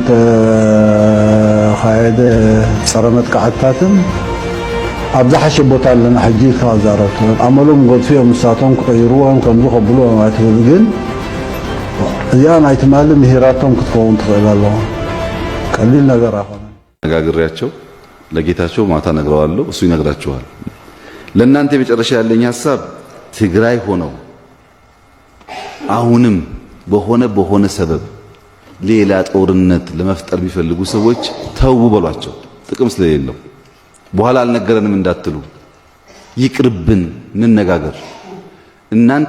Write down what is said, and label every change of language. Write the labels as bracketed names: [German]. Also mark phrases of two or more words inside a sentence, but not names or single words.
[Tigrinya] ዝተኻየደ ፀረ መጥቃዕትታትን ኣብ ዝሓሸ ቦታ ኣለና ሕጂ ኢልካ ዛረብቶ ኣመሎም ጎድፊኦም ንሳቶም ክቕይርዎም ከምዚ ከብልዎም ኣይትብል ግን እዚኣ ናይ ትማሊ ምሂራቶም ክትከውን ትኽእል ኣለዋ ቀሊል ነገር ኣይኮነን [Amharic] ነጋግሬያቸው ለጌታቸው ማታ ነግረዋለሁ እሱ ይነግራቸዋል ለእናንተ የመጨረሻ ያለኝ ሐሳብ ትግራይ ሆነው አሁንም በሆነ ሰበብ ሌላ ጦርነት ለመፍጠር የሚፈልጉ ሰዎች ተው በሏቸው ጥቅም ስለሌለው በኋላ አልነገረንም እንዳትሉ ይቅርብን እንነጋገር እናንተ